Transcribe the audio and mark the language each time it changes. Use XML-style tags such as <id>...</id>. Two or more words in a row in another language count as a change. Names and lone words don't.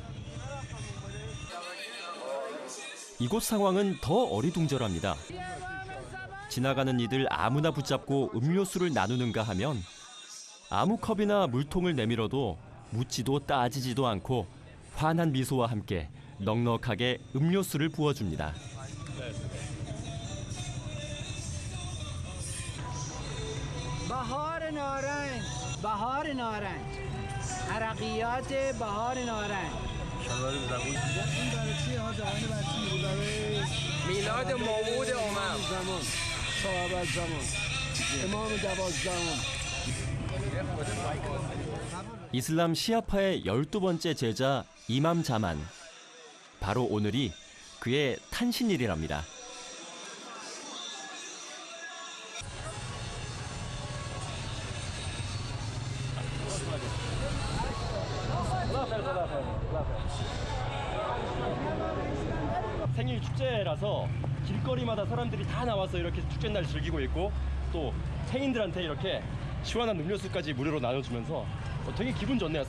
<ko>이곳 상황은 더 어리둥절합니다. 지나가는 이들 아무나 붙잡고 음료수를 나누는가 하면 아무 컵이나 물통을 내밀어도 묻지도 따지지도 않고 환한 미소와 함께 넉넉하게 음료수를 부어줍니다.</ko> <fa>بهار نارنج بهار نارنج عرقیات بهار نارنج میلاد موعود امم صاحب الزمان امام 12</fa> <ko>이슬람 시아파의 12번째 제자 이맘 자만. 바로 오늘이 그의 탄신일이랍니다. 생일 축제라서 길거리마다 사람들이 다 나와서 이렇게 축제날 즐기고 있고 또 생인들한테 이렇게 시원한 음료수까지 무료로 나눠주면서 되게 기분 좋네요.</ko>